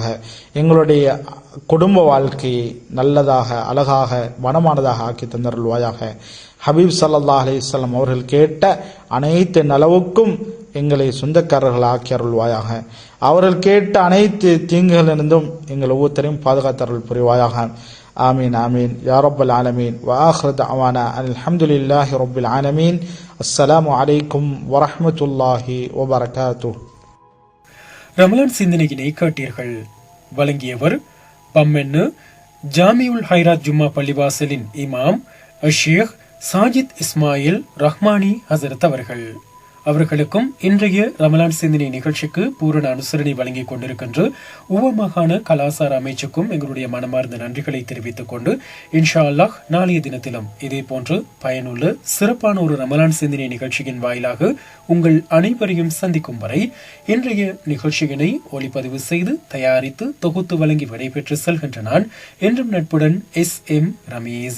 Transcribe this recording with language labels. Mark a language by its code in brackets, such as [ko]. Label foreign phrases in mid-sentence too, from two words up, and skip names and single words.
[ta] எங்களுடைய குடும்ப வாழ்க்கையை நல்லதாக அழகாக மனமானதாக ஆக்கி தந்தருள்வாயாக. ஹபீப் [ar] صلى الله عليه وسلم [ta] அவர்கள் கேட்ட அனைத்து நலவுக்கும் எங்களை சொந்தக்காரர்கள் ஆக்கி அருள்வாயாக. அவர்கள் கேட்ட அனைத்து தீங்குகளிலிருந்தும் எங்கள் ஒவ்வொருத்தரையும் பாதுகாத்தருள் புரிவாயாக. [ar] آمين آمين يا رب العالمين وآخر دعوانا الحمد لله رب العالمين. السلام عليكم ورحمة الله وبركاته. [ta] ரமலான் சிந்தனையினை கேட்டீர்கள். வழங்கியவர் பம்மென்னு ஜாமியுல் ஹைராத் ஜும்மா பள்ளிவாசலின் இமாம் ஷேக் சாஜித் இஸ்மாயில் ரஹ்மானி ஹசரத் அவர்கள். அவர்களுக்கும் இன்றைய ரமலான் சிந்தனை நிகழ்ச்சிக்கு பூரண அனுசரணை வழங்கிக் கொண்டிருக்கின்ற உவமாகாண கலாசார அமைச்சுக்கும் எங்களுடைய மனமார்ந்த நன்றிகளை தெரிவித்துக் கொண்டு [ar] إن شاء الله [ta] நாளைய தினத்திலும் இதே போன்று பயனுள்ள சிறப்பான ஒரு ரமலான் சிந்தனை நிகழ்ச்சியின் வாயிலாக உங்கள் அனைவரையும் சந்திக்கும் வரை இன்றைய நிகழ்ச்சியினை ஒளிப்பதிவு செய்து தயாரித்து தொகுத்து வழங்கி விடைபெற்று செல்கின்ற நான் என்றும் நட்புடன் SM ரமீஸ்.